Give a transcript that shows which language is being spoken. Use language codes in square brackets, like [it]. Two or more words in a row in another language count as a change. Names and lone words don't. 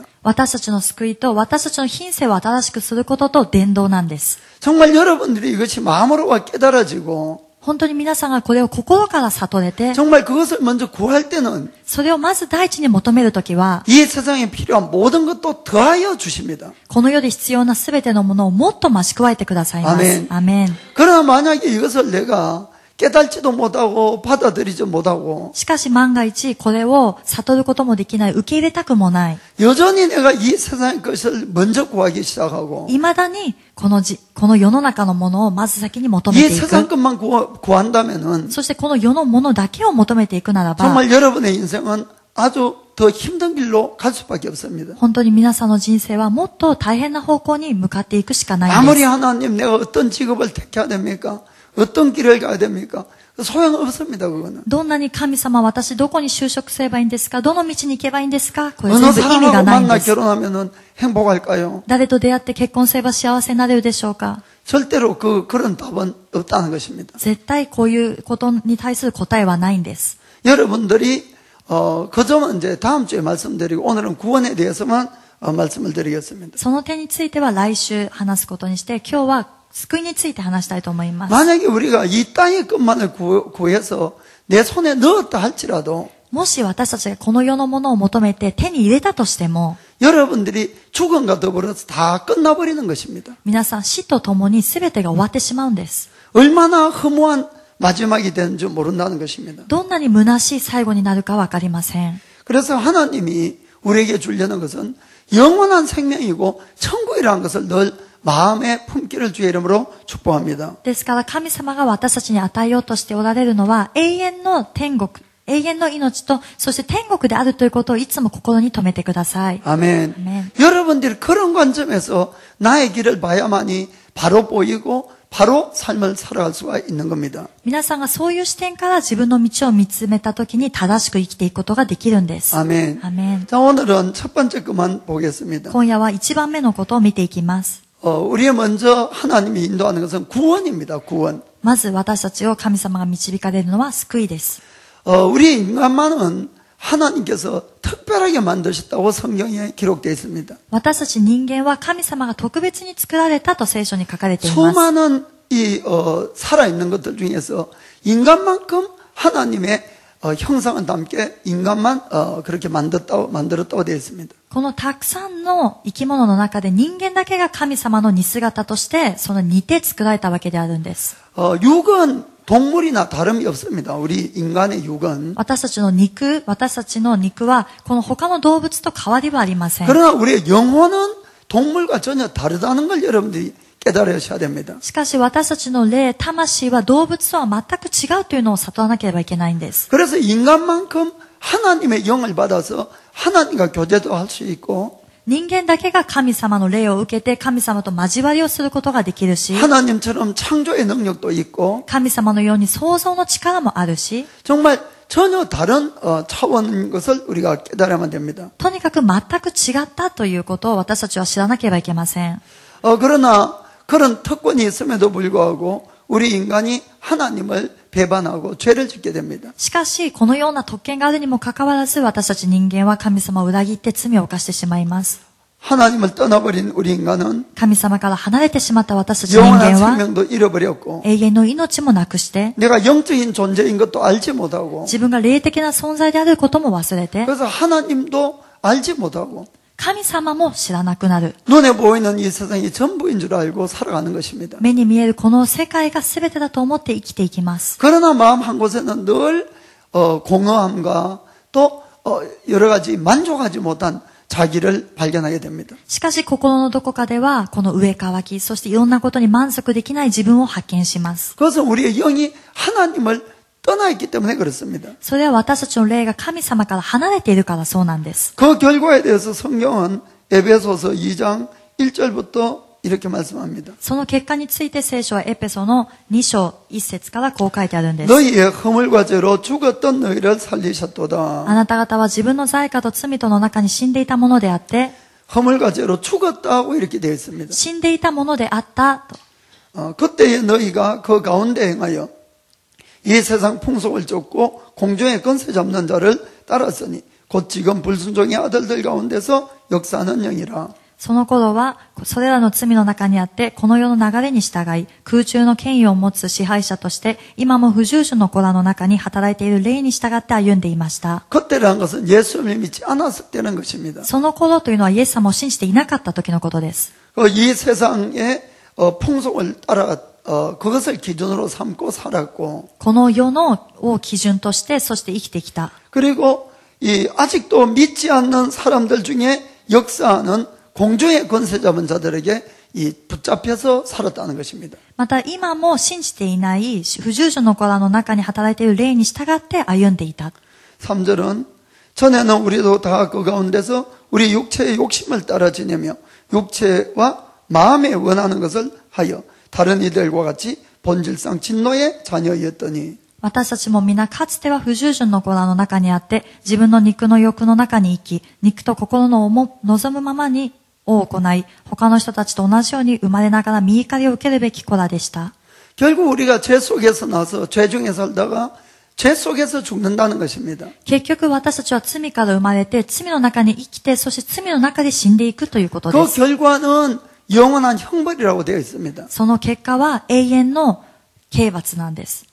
[ja] 私たちの救いと私たちの品性を新しくすることと伝道なんです。 [ko] 정말 여러분들이 이것이 마음으로 깨달아지고 [ja] 本当に皆さんがこれを心から悟れて、 [ko] 정말 그것을 먼저 구할 때는 [ja] それをまず第一に求めるときは、 [ko] 이 세상에 필요한 모든 것도 더하여 주십니다. [ja] この世で必要なすべてのものをもっと増し加えてくださいます。アメン。アメン。 [ko] 그러나 만약에 이것을 내가 깨달지도 못하고 받아들이지 못하고 [ja] しかし万が一これを悟ることもできない、受け入れたくもない。 [ko] 여전히 내가 이 세상의 것을 먼저 구하기 시작하고 [ja] 未だにこの世の中のものをまず先に求め [ko] 이 [ja] てい [ko] 세상 [ja] く。 [ko] 것만 구한다면은 [ja] そしてこの世のものだけを求めていくならば、 [ko] 정말 여러분의 인생은 아주 더 힘든 길로 갈 수밖에 없습니다. [ja] 本当に皆さんの人生はもっと大変な方向に向かっていくしかないん [ko] 아무리 [ja] です。 [ko] 하나님 내가 어떤 직업을 택해야 됩니까? 어떤 길을 가야 됩니까? 소용없습니다. 그거는. [ja] どんなに神様、私どこに就職すればいいんですか？どの道に行けばいいんですか？これ [ko] 어느 [ja] 全部意味が [ko] 사람하고 [ja] ないん [ko] 만나 [ja] です。 [ko] 결혼하면은 행복할까요? [ja] 誰と出会って結婚すれば幸せになれるでしょうか？ [ko] 절대로 그런 답은 없다는 것입니다. [ja] 絶対こういうことに対する答えはないんです。 [ko] 여러분들이 그 점은 이제 다음 주에 말씀드리고 오늘은 구원에 대해서만 말씀을 드리겠습니다. [ja] その点については来週話すことにして、今日は救いについて話したいと思います。 [ko] 만약에 우리가 이 땅의 것만을 구해서 내 손에 넣었다 할지라도 [ja] もし私たちがこの世のものを求めて手に入れたとしても、 [ko] 여러분들이 죽음과 더불어서 다 끝나버리는 것입니다. [ja] 皆さん死とともに全てが終わってしまうんです。 [ko] 얼마나 허무한 마지막이 되는 줄 모른다는 것입니다. [ja] どんなに虚しい最後になるかわかりません。 [ko] 그래서 하나님이 우리에게 주려는 것은 영원한 생명이고 천국이라는 것을 늘 마음에 품기를 주의 이름으로 축복합니다. [ja] ですから神様が私たちに与えようとしておられるのは永遠の天国、永遠の命と、そして天国であるということをいつも心に留めてください。 [ko] 아멘. 아멘. 여러분들이 그런 관점에서 나의 길을 봐야만이 바로 보이고 바로 삶을 살아갈 수가 있는 겁니다. [ja] 皆さんがそういう視点から自分の道を見つめたときに正しく生きていくことができるんです。 [ko] 아멘. [ja] アメン。 [ko] 자, 오늘은 첫 번째 것만 보겠습니다. [ja] 今夜は一番目のことを見ていきます。 [ko] 우리의 먼저 하나님이 인도하는 것은 구원입니다. 구원. [ja] まず私たちを神様が導かれるのは救いです。 [ko] 우리 인간만은 하나님께서 특별하게 만드셨다고 성경에 기록되어 있습니다. [ja] 私たち人間は神様が特別に作られたと聖書に書かれています。 [ko] 수많은 살아있는 것들 중에서 인간만큼 하나님의 형상을 담게 인간만 그렇게 만들었다고 되어 있습니다. [ja] このたくさんの生き物の中で人間だけが神様の似姿としてその似て作られたわけであるんです。 [ko] 육은 동물이나 다름이 없습니다. 우리 인간의 육은. [ja] 私たちの肉はこの他の動物と変わりはありません。 [ko] 그러나 우리의 영혼은 동물과 전혀 다르다는 걸 여러분들이 깨달으셔야 됩니다. [ja] しかし私たちの霊、魂は動物とは全く違うというのを悟らなければいけないんです。 [ko] 그래서 인간만큼 하나님의 영을 받아서 하나님과 교제도 할 수 있고 [ja] 人間だけが神様の霊を受けて神様と交わりをすることができるし、 [ko] 하나님처럼 창조의 능력도 있고 [ja] 神様のように創造の力もあるし、 [ko] 정말 전혀 다른 차원인 것을 우리가 깨달아야만 됩니다. [ja] とにかく全く違ったということを私たちは知らなければいけません。 [ko] 그러나 그런 특권이 있음에도 불구하고 우리 인간이 하나님을 배반하고 죄를 짓게 됩니다. [ja] しかし、このような特権があるにもかかわらず、私たち人間は神様を裏切って罪を犯してしまいます。 [ko] 하나님을 떠나버린 우리 인간은 [ja] 神様から離れてしまった私たち人 [ko] 영원한 [ja] 間は、 [ko] 생명도 잃어버렸고 [ja] 永遠の命もなくして、 [ko] 내가 영적인 존재인 것도 알지 못하고 [ja] 自分が霊的な存在であることも忘れて、 [ko] 그래서 하나님도 알지 못하고 [ja] 神様も知らなくなる。 [ko] 눈에 보이는 이 세상이 전부인 줄 알고 살아가는 것입니다. [ja] 目に見えるこの世界が全てだと思って生きていきます。 [ko] 그러나 마음 한 곳에는 늘 공허함과 또 여러 가지 만족하지 못한 자기를 발견하게 됩니다. [ja] しかし心のどこかでは、この上乾き、そしていろんなことに満足できない自分を発見します。 [ko] 그것은 우리의 영이 하나님을 떠나 있기 때문에 그렇습니다. [ja] それは私たちの霊が神様から離れているからそうなんです。 [ko] 그 결과에 대해서 성경은 에베소서 2장 1절부터 이렇게 말씀합니다. [ja] その結果について聖書はエペソの2章1節からこう書いてあるんです。 [ko] 너희의 허물과 죄로 죽었던 너희를 살리셨도다. [ja] あなた方は自分の罪過と罪との中に死んでいたものであって、 [ko] 허물과 죄로 죽었다고 이렇게 되어 있습니다. [ja] 死んでいたものであったと。 [ko] 그때의 너희가 그 가운데 행하여 이 세상 풍속을 쫓고 공중의 권세 잡는 자를 따랐으니 곧 지금 불순종의 아들들 가운데서 역사하는 영이라. [ja] その頃は、それらの罪の中にあって、この世の流れに従い、空中の権威を持つ支配者として、今も不従順の子らの中に働いている霊に従って歩んでいました。 [ko] 그때라는 것은 예수님을 믿지 않았을 때는 것입니다. [ja] その頃というのはイエス様を信じていなかった時のことです。 [ko] 이 세상의 풍속을 따라 그것을 기준으로 삼고 살았고 [ja] この世のを基準として、そして生きてきた。 [ko] 그리고 아직도 믿지 않는 사람들 중에 역사하는 공중의 권세 잡은 자들에게 붙잡혀서 살았다는 것입니다. [ja] また今も信じていない不従順の子らの中に働いている霊に従って歩んでいた。 [ko] 3절은 전에는 우리도 다 그 가운데서 우리 육체의 욕심을 따라 지내며 육체와 마음에 원하는 것을 하여 다른 이들과 같이 본질상 진노의 자녀였더니 [ja] 私たちも皆かつては不従順の子らの中にあって、自分の肉の欲の中に生き、肉と心の望むままにを行い、他の人たちと同じように生まれながら見怒りを受けるべき子らでした。 [ko] 결국 우리가 죄 속에서 나서 죄 중에 살다가 죄 속에서 죽는다는 것입니다. [ja] 結局私たちは罪から生まれて、罪の中に生きて、そして罪の中で死んでいくということで [ko] 그 [ja] す。 [ko] 결과는 영원한 형벌이라고 되어 있습니다. [ja] その結果は永遠の刑罰なんです。